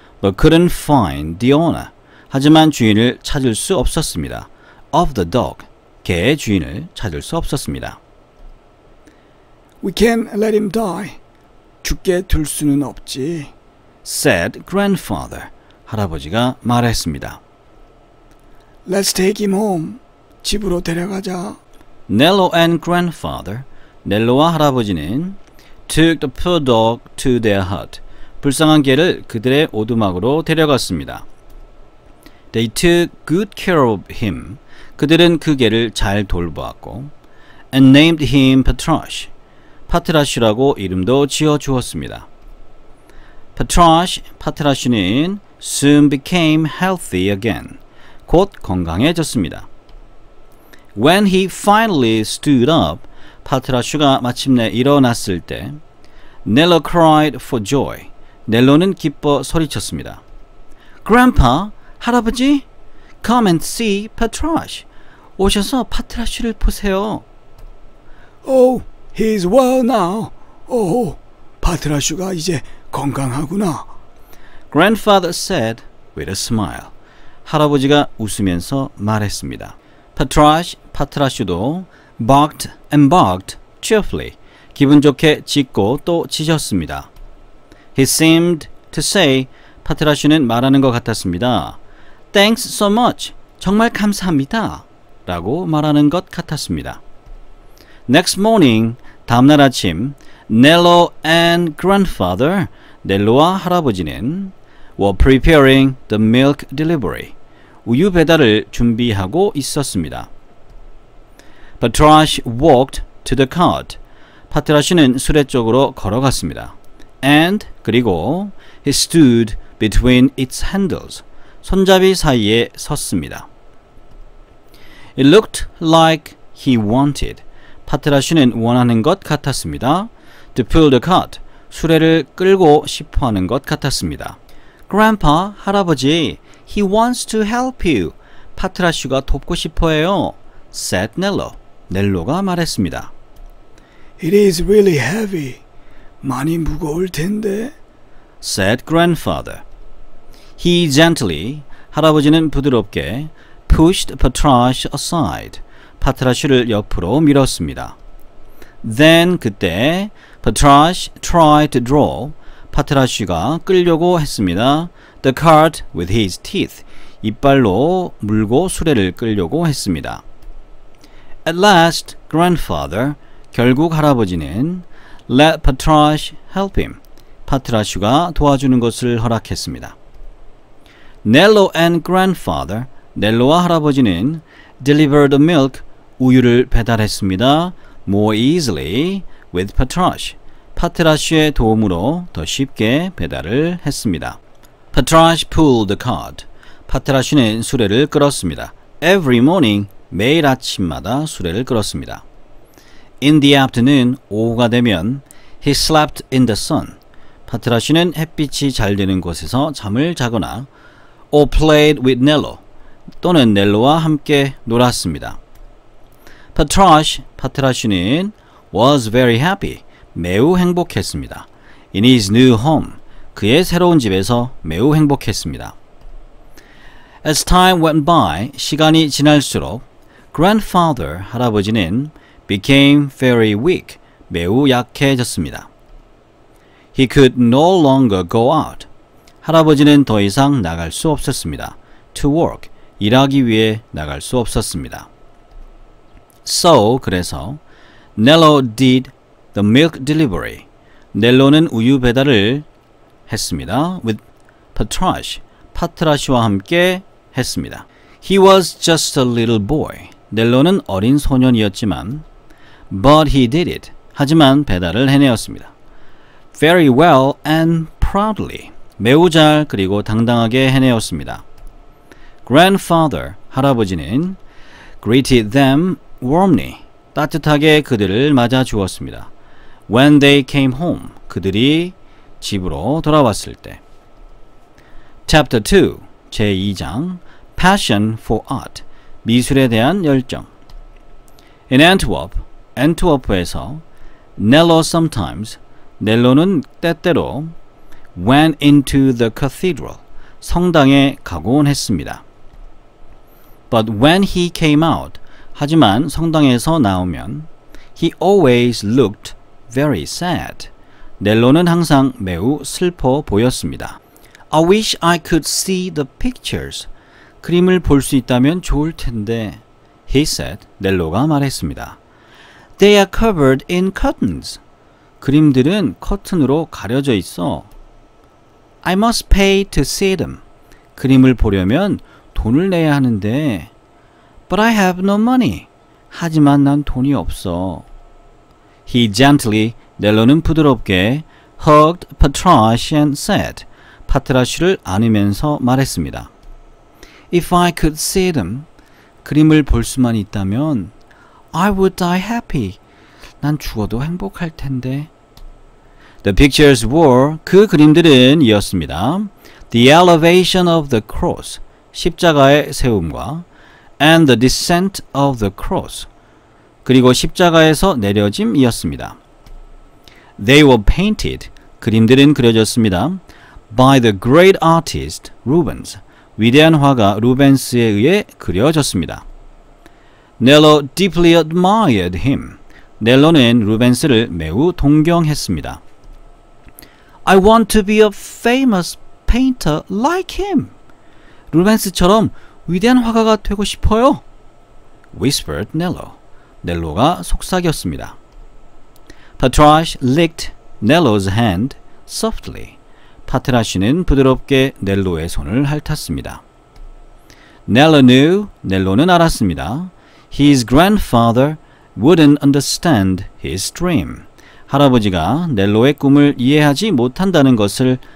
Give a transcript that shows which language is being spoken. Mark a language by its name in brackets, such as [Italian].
[English] But couldn't find the owner. [Korean] 하지만 주인을 찾을 수 없었습니다. [English] Of the dog. [Korean] 개의 주인을 찾을 수 없었습니다. [English] We can't let him die. [Korean] 죽게 둘 수는 없지. [English] said grandfather. [Korean] 할아버지가 말했습니다. [English] Let's take him home. [Korean] 집으로 데려가자. [English] Nello and grandfather. [Korean] 넬로와 할아버지는 [English] took the poor dog to their hut. [Korean] 불쌍한 개를 그들의 오두막으로 데려갔습니다. [English] They took good care of him. [Korean] 그들은 그 개를 잘 돌보았고 [English] and named him Patrash. [Korean] 파트라슈라고 이름도 지어 주었습니다. [English] 파트라슈는 soon became healthy again. [Korean] 곧 건강해졌습니다. [English] When he finally stood up, [Korean] 파트라슈가 마침내 일어났을 때 [English] Nello cried for joy. [Korean] 넬로는 기뻐 소리쳤습니다. [English] Grandpa, 할아버지, come and see Patrash. [Korean] 오셔서 파트라슈를 보세요. [English] Oh, he's well now. [Korean] Oh, 파트라슈가 이제 건강하구나. [English] Grandfather said with a smile. [Korean] 할아버지가 웃으면서 말했습니다. [English] 파트라슈도 barked and barked cheerfully. [Korean] 기분 좋게 짖고 또 짖었습니다. [English] He seemed to say, [Korean] 파트라슈는 말하는 것 같았습니다. [English] Thanks so much. [Korean] 정말 감사합니다. 라고 말하는 것 같았습니다. [English] Next morning, [Korean] 다음날 아침, [English] Nello and grandfather, [Korean] 넬로와 할아버지는 [English] were preparing the milk delivery. [Korean] 우유 배달을 준비하고 있었습니다. [English] Patrash walked to the cart. [Korean] 파트라슈는 수레 쪽으로 걸어갔습니다. [English] And 그리고 He stood between its handles. [Korean] 손잡이 사이에 섰습니다. [English] It looked like he wanted. [Korean] 파트라슈는 원하는 것 같았습니다. [English] To pull the cart. [Korean] 수레를 끌고 싶어 하는 것 같았습니다. [English] Grandpa, 할아버지, he wants to help you. [Korean] 파트라슈가 돕고 싶어 해요. [English] said Nello. [Korean] 넬로가 말했습니다. [English] It is really heavy. [Korean] 많이 무거울 텐데. [English] said grandfather. He gently, [Korean] 할아버지는 부드럽게 [English] pushed Patrash aside. [Korean] 파트라슈를 옆으로 밀었습니다. [English] Then 그때 Patrash tried to draw. [Korean] 파트라슈가 끌려고 했습니다. [English] The cart with his teeth. [Korean] 이빨로 물고 수레를 끌려고 했습니다. [English] At last, grandfather, [Korean] 결국 할아버지는 [English] let Patrash help him. [Korean] 파트라슈가 도와주는 것을 허락했습니다. [English] Nello and grandfather, [Korean] 넬로와 할아버지는 [English] delivered the milk, [Korean] 우유를 배달했습니다. [English] More easily with Patrash. [Korean] 파트라슈의 도움으로 더 쉽게 배달을 했습니다. [English] Patrash pulled the cart. [Korean] 파트라슈는 수레를 끌었습니다. [English] Every morning, [Korean] 매일 아침마다 수레를 끌었습니다. [English] In the afternoon, [Korean] 오후가 되면 [English] he slept in the sun. [Korean] 파트라슈는 햇빛이 잘 드는 곳에서 잠을 자거나 [English] or played with Nello [Korean] 또는 넬로와 함께 놀았습니다. [English] 파트라슈는 was very happy. [Korean] 매우 행복했습니다. [English] In his new home. [Korean] 그의 새로운 집에서 매우 행복했습니다. [English] As time went by, [Korean] 시간이 지날수록 [English] grandfather, 할아버지는 became very weak. [Korean] 매우 약해졌습니다. [English] He could no longer go out. [Korean] 할아버지는 더 이상 나갈 수 없었습니다. [English] To work. [Korean] 일하기 위해 나갈 수 없었습니다. [English] So, 그래서 Nello did the milk delivery. [Korean] 넬로는 우유 배달을 했습니다. [English] With Patrash. [Korean] 파트라슈와 함께 했습니다. [English] He was just a little boy. [Korean] 넬로는 어린 소년이었지만 [English] but he did it. [Korean] 하지만 배달을 해내었습니다. [English] Very well and proudly. [Korean] 매우 잘 그리고 당당하게 해내었습니다. [English] Grandfather, 할아버지는 greeted them warmly. [Korean] 따뜻하게 그들을 맞아 주었습니다. [English] When they came home. [Korean] 그들이 집으로 돌아왔을 때. [English] Chapter 2, 제2장 Passion for Art. [Korean] 미술에 대한 열정. [English] In Antwerp, 엔트워프에서 Nello sometimes, [Korean] 넬로는 때때로 [English] went into the cathedral, [Korean] 성당에 가곤 했습니다. [English] But when he came out, [Korean] 하지만 성당에서 나오면 [English] he always looked very sad. [Korean] 넬로는 항상 매우 슬퍼 보였습니다. [English] I wish I could see the pictures. [Korean] 그림을 볼 수 있다면 좋을 텐데. [English] He said, [Korean] 넬로가 말했습니다. [English] They are covered in curtains. [Korean] 그림들은 커튼으로 가려져 있어. [English] I must pay to see them. [Korean] 그림을 보려면 돈을 내야 하는데. [English] But I have no money. [Korean] 하지만 난 돈이 없어. [English] He gently, [Korean] 넬로는 부드럽게 [English] hugged Patrash and said, [Korean] 파트라슈를 안으면서 말했습니다. [English] If I could see them, [Korean] 그림을 볼 수만 있다면 [English] I would die happy. [Korean] 난 죽어도 행복할 텐데. [English] The pictures were, [Korean] 그 그림들은 이었습니다. [English] The elevation of the cross, [Korean] 십자가의 세움과 [English] and the descent of the cross, [Korean] 그리고 십자가에서 내려짐이었습니다. [English] They were painted, [Korean] 그림들은 그려졌습니다. [English] By the great artist Rubens, [Korean] 위대한 화가 루벤스에 의해 그려졌습니다. [English] Nello deeply admired him. [Korean] 넬로는 루벤스를 매우 동경했습니다. [English] I want to be a famous painter like him. [Korean] 루벤스처럼 위대한 화가가 되고 싶어요. [English] Whispered Nello. [Korean] 넬로가 속삭였습니다. [English] Patrash licked Nello's hand softly. [Korean] 파트라슈는 부드럽게 넬로의 손을 핥았습니다. [English] Nello knew, [Korean] 넬로는 알았습니다. [English] His grandfather wouldn't understand his dream. [Korean] 할아버지가 넬로의 꿈을 이해하지 못한다는 것을